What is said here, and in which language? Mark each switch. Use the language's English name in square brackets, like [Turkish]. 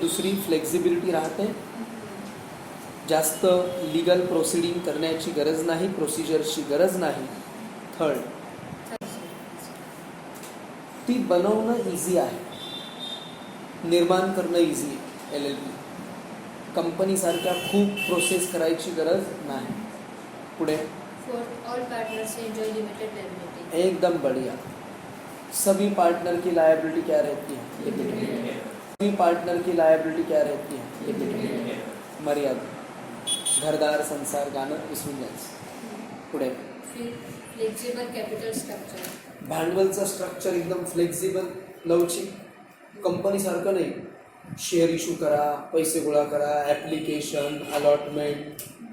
[Marathi] दुसरी फ्लेक्झिबिलिटी राहते, जास्त लीगल प्रोसिडिंग करण्याची गरज नाही, प्रोसिजरची गरज नाही. थर्ड, ती बनवणं इझी आहे, निर्माण करणं इझी आहे. LLP कंपनीसारख्या खूप प्रोसेस करायची गरज नाही. पुढे [English] All partners enjoy limited liability. [Hindi] एकदम बढ़िया. सभी पार्टनर की लायबिलिटी क्या रहती है? लिमिटेड. सभी पार्टनर की लायबिलिटी क्या रहती है? [Marathi] लिमिटेड. मर्यादा. घरदार संसार गाणं विसरून जायचं. पुढे फ्लेक्झिबल कॅपिटल स्ट्रक्चर. भांडवलचं स्ट्रक्चर एकदम फ्लेक्झिबल, लवचिक. कंपनीसारखं नाही, शेअर इशू करा, पैसे गोळा करा, ॲप्लिकेशन, अलॉटमेंट.